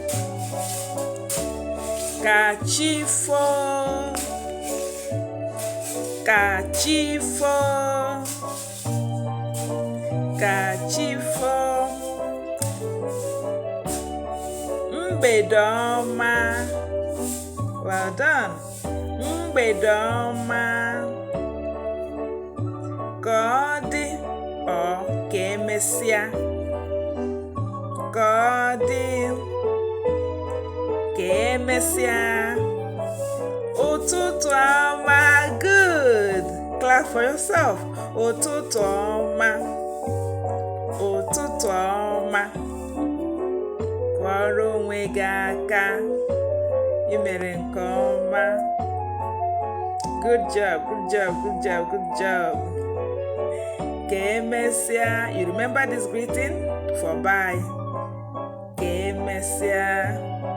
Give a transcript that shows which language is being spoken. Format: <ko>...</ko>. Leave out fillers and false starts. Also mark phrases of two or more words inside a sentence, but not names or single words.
<ig>Ka chi foo. Ka chi foo. Ka chi foo. Mgbede ọma.</ig> <en>Well done.</en> <ig>Mgbede ọma. Ka ọ dị ọ ka emesịa. ka ọ dị ka emesịa ụtụtụ ọma.</ig> <en>Good. Clap for yourself.</en> <ig>Ụtụtụ ọma. Ụtụtụ ọma. Kụọrọ onwe gị aka. Ị mere nke ọma.</ig> <en>Good job, good job, good job, good job.</en> <ig>Ka emesịa.</ig> <en>You remember this greeting? For bye.</en> <ig>Ka emesịa.</ig>